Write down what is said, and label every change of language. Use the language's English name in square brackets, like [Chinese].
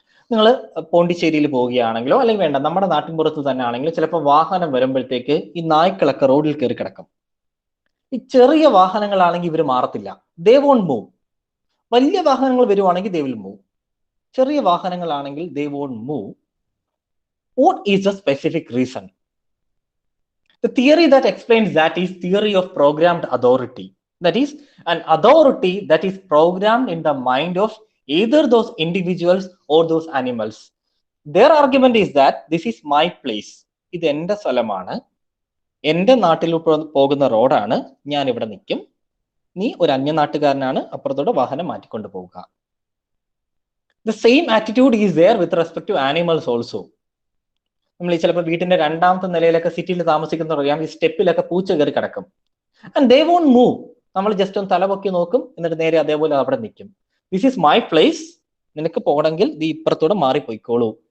[Malayalam] നിങ്ങൾ പോണ്ടിച്ചേരിയിൽ പോവുകയാണെങ്കിലോ അല്ലെങ്കിൽ വേണ്ട നമ്മുടെ നാട്ടിൻപുറത്ത് തന്നെ ആണെങ്കിലും ചിലപ്പോൾ വാഹനം വരുമ്പോഴത്തേക്ക് ഈ നായ്ക്കളൊക്കെ റോഡിൽ കയറി കിടക്കും. ഈ ചെറിയ വാഹനങ്ങളാണെങ്കിൽ ഇവർ മാറത്തില്ല, [English] They won't move. [Malayalam] വലിയ വാഹനങ്ങൾ വരുവാണെങ്കിൽ [English] They will move. [Malayalam] ചെറിയ വാഹനങ്ങളാണെങ്കിൽ [English] They won't move. What is the specific reason? The theory that explains that is theory of programmed authority. That is an authority that is programmed in the mind of either those individuals or those animals. Their argument is that this is my place. [Malayalam] ഇത് എൻ്റെ സ്ഥലമാണ്, എൻ്റെ നാട്ടിൽ പോകുന്ന റോഡാണ്, ഞാൻ ഇവിടെ നിൽക്കും, നീ ഒരു അന്യനാട്ടുകാരനാണ്, അപ്പുറത്തോടെ വാഹനം മാറ്റിക്കൊണ്ട് പോവുക. [English] The same attitude is there with respect to animals also. [Malayalam] നമ്മൾ ചിലപ്പോൾ വീട്ടിന്റെ രണ്ടാമത്തെ നിലയിലൊക്കെ സിറ്റിയിൽ താമസിക്കുന്നവരറിയാം, ഈ സ്റ്റെപ്പിലൊക്കെ പൂച്ച കയറി കിടക്കും. [English] And they won't move. [Malayalam] നമ്മൾ ജസ്റ്റ് ഒന്ന് തലപൊക്കി നോക്കും, എന്നിട്ട് നേരെ അതേപോലെ അവിടെ നിൽക്കും. [English] this is my place, [Malayalam] നിനക്ക് പോകണമെങ്കിൽ നീ ഇപ്പുറത്തൂടെ മാറിപ്പോയിക്കോളൂ.